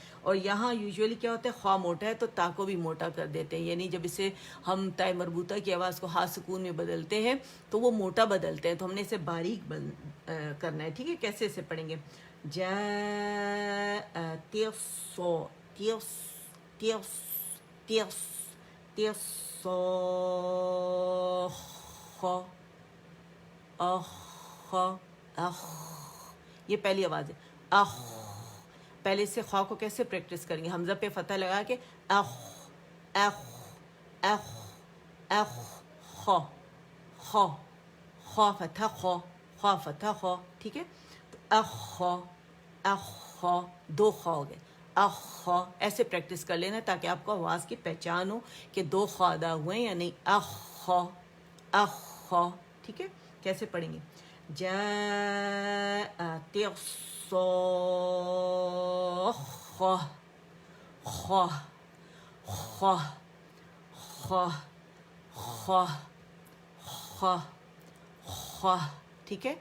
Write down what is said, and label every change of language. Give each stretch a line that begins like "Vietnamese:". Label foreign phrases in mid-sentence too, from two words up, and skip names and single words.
Urdu: اور یہاں یوزولی کیا ہوتا ہے, خواہ موٹا ہے تو تا کو بھی موٹا کر دیتے ہیں, یعنی جب اسے ہم تائے مربوطہ کی آواز کو ہا سکون میں بدلتے ہیں تو وہ موٹا بدلتے ہیں, تو ہم نے اسے باریک کرنا ہے, ٹھیک ہے. کیسے اسے پڑھیں گے, جا تیسو تیس تیس تیس تیس خ اخ اخ, یہ پہلی آواز ہے, اخ. پہلے سے خواہ کو کیسے پریکٹس کریں گے, حمزہ پہ فتح لگا کے اخ اخ اخ اخ خ خ خواہ فتح خ خواہ فتح خ, ٹھیک ہے. تو اخ اخ 2 خواہ ہو گئے, اخ, ایسے پریکٹس کر لینا تاکہ آپ کو آواز کی پہچان ہو کہ 2 خواہ ادا ہوئے ہیں یا نہیں. اخ اخ, ٹھیک ہے. کیسے پڑھیں گے, جاء تیص خواہ خواہ خواہ خواہ خواہ خواہ خواہ, ٹھیک ہے.